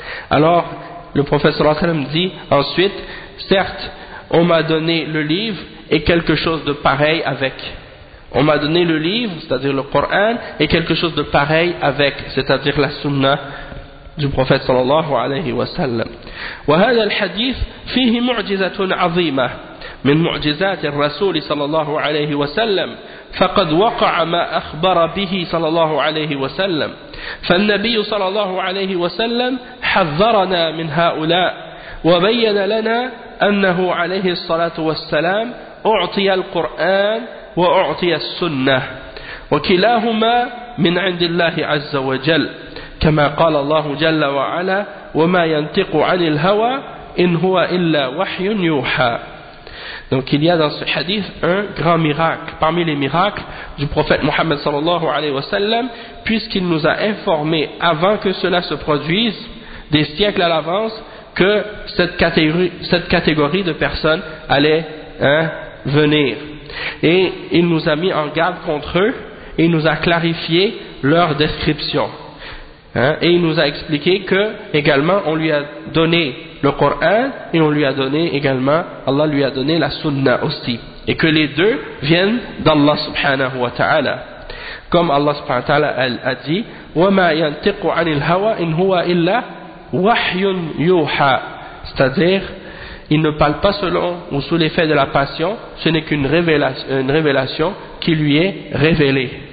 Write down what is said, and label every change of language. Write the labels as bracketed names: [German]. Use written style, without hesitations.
[French] Alors, le prophète sallallahu alayhi wa sallam dit ensuite, certes, on m'a donné le livre et quelque chose de pareil avec. On m'a donné le livre, c'est-à-dire le Coran, et quelque chose de pareil avec, c'est-à-dire la sunna du prophète sallallahu alayhi wa sallam. [Arabic] وهذا الحديث فيه معجزة عظيمة من معجزات الرسول صلى الله عليه وسلم فقد وقع ما أخبر به صلى الله عليه وسلم فالنبي صلى الله عليه وسلم حذرنا من هؤلاء وبين لنا أنه عليه الصلاة والسلام أعطي القرآن وأعطي السنة وكلاهما من عند الله عز وجل كما قال الله جل وعلا وما ينطق عن الهوى إن هو إلا وحي يوحى. [French] Donc il y a dans ce hadith un grand miracle parmi les miracles du prophète Mohammed sallallahu alayhi wa sallam, puisqu'il nous a informé avant que cela se produise, des siècles à l'avance, que cette catégorie de personnes allait venir. Et il nous a mis en garde contre eux, et il nous a clarifié leur description. Et il nous a expliqué que, également, on lui a donné le Coran, et on lui a donné également, Allah lui a donné la Sunna aussi. Et que les deux viennent d'Allah subhanahu wa ta'ala. Comme Allah subhanahu wa ta'ala a dit, [Arabic] وَمَا يَنْتِقُ عَنِ الْهَوَىٰ إِنْ هُوَ إِلَّا وَحْيٌ يُوحَىٰ. [French] C'est-à-dire, il ne parle pas selon ou sous l'effet de la passion, ce n'est qu'une révélation qui lui est révélée.